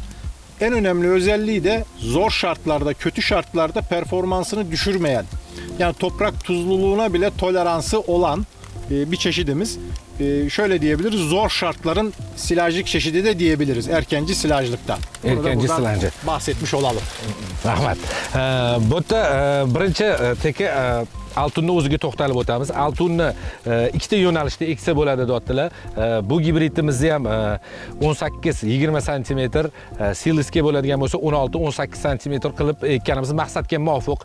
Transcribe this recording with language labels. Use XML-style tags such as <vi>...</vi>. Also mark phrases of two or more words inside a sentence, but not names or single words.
<tr>En önemli özelliği de zor şartlarda, kötü şartlarda performansını düşürmeyen, yani toprak tuzluluğuna bile toleransı olan bir çeşidimiz. Şöyle diyebiliriz, zor şartların silajlık çeşidi de diyebiliriz erkenci silajlıkta. Erkenci silajlı. Bahsetmiş olalım.</tr> <uz>Rahmat. Bu yerda birinchi TK Altunni o'ziga to'xtalib o'tamiz. Altunni ikkita yo'nalishda eksa bo'ladi deyaptilar. Bu gibridimizni ham 18-20 cm, silisga bo'ladigan bo'lsa 16-18 cm qilib ekkanimiz maqsadga muvofiq.</uz>